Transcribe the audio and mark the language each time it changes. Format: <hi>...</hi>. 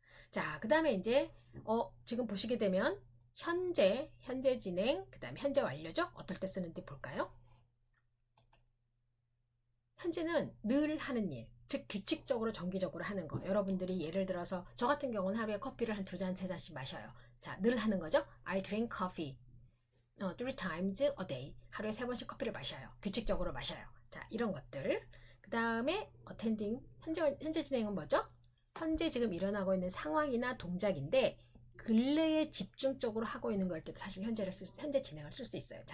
<ko>자, 그 다음에 이제 지금 보시게 되면 현재 진행 그 다음에 현재 완료죠. 어떨 때 쓰는지 볼까요? 현재는 늘 하는 일, 즉 규칙적으로 정기적으로 하는 거. 여러분들이 예를 들어서 저 같은 경우는 하루에 커피를 한 2잔, 3잔씩 마셔요. 자, 늘 하는 거죠.</ko> <en>I drink coffee 3 times a day.</en> <ko>하루에 3번씩 커피를 마셔요. 규칙적으로 마셔요. 자, 이런 것들. 그 다음에 attending, 현재 진행은 뭐죠? 현재 지금 일어나고 있는 상황이나 동작인데 근래에 집중적으로 하고 있는 걸 때 사실 현재 진행을 쓸 수 있어요.</ko>